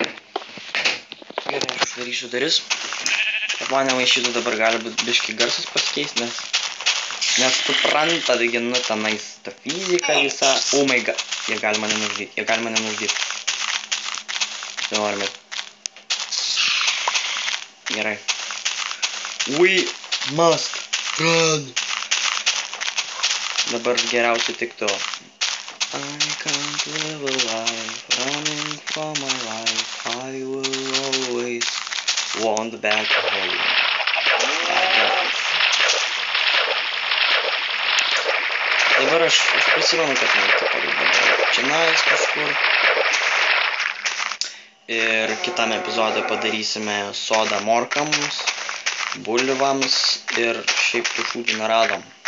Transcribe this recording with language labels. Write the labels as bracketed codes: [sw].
[lt] Gerai, aš uždarysiu duris. Kad man nemaišytų dabar gali būti biškį garsas pasikeist, nes supranta, taigi, nu, tenais ta fizika visa. [en] Oh my god. [lt] Jie gali mane nužudyti. Nenorime. Gerai. [en] We must run. [lt] Dabar geriausiai tiktų. [en] I can't live a life running for my life. I will always want back home. [lt] Dabar aš prisimenu, kad man taip dabar čionais kažkur. Ir kitam epizodui padarysime sodą morkams, bulvams ir šiaip tų šūdų neradom.